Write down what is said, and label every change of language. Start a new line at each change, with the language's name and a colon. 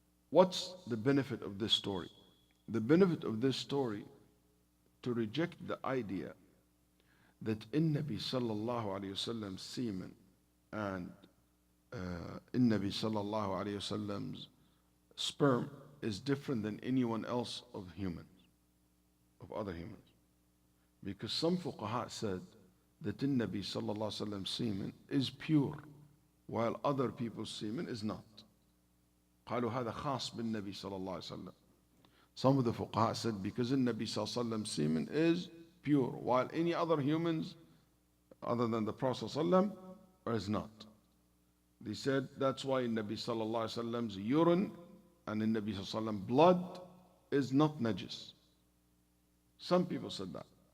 English: What's the benefit of this story? The benefit of this story to reject the idea that in Nabi sallallahu alayhi wasallam semen and in Nabi sallallahu alayhi wasallam's sperm is different than anyone else of other humans. Because some fuqaha said that in Nabi sallallahu alayhi wasallam semen is pure, while other people's semen is not.
Arabic: قالوا هذا خاص بالنبي صلى الله عليه وسلم.
English: Some of the fuqaha said because in Nabi sallallahu alayhi wasallam semen is pure, while any other humans other than the Prophet sallallahu is not. They said that's why in Nabi sallallahu alayhi wasallam's urine and in Nabi sallallahu alayhi wasallam blood is not najis. Some people said that.